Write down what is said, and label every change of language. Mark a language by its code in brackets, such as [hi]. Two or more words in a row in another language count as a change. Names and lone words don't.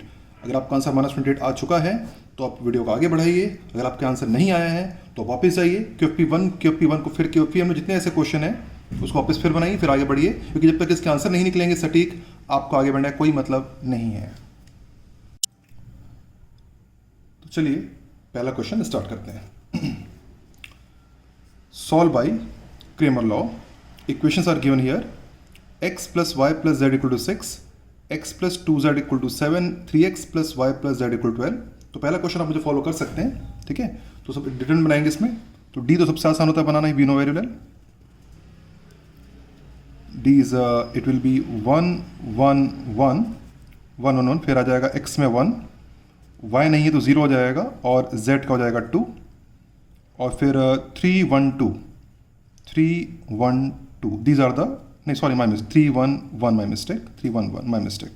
[hi] अगर आपका आंसर -28 आ चुका है तो आप वीडियो को आगे बढ़ाइए, अगर आपका आंसर नहीं आया है तो वापस जाइए QFP1 को, फिर QFP में जितने ऐसे क्वेश्चन हैं उसको वापस फिर बनाइए, फिर आगे बढ़िए, क्योंकि जब तक इसके आंसर नहीं निकलेंगे सटीक, आपको आगे बढ़ने का कोई मतलब नहीं है। तो चलिए पहला क्वेश्चन स्टार्ट करते हैं। [en] Solve by Cramer law, equations are given here, x plus y plus z equal to 6, x plus 2z equal to 7, 3x plus y plus z equal to 12. [hi] तो पहला क्वेश्चन आप मुझे फॉलो कर सकते हैं, ठीक है। तो सब डिटरमिनेंट बनाएंगे इसमें, तो d तो सबसे आसान होता है बनाना, [en] We know very well. d is it will be 1 1 1 1 1 1, [hi] फिर आ जाएगा x में 1, y नहीं है तो 0 हो जाएगा, और z का हो जाएगा 2, और फिर 3 1 2 3 1 2, [en] these are the, [hi] नहीं [en] sorry my mistake, [hi] 3 1 1 [en] my mistake, [hi] 3 1 1 [en] my mistake.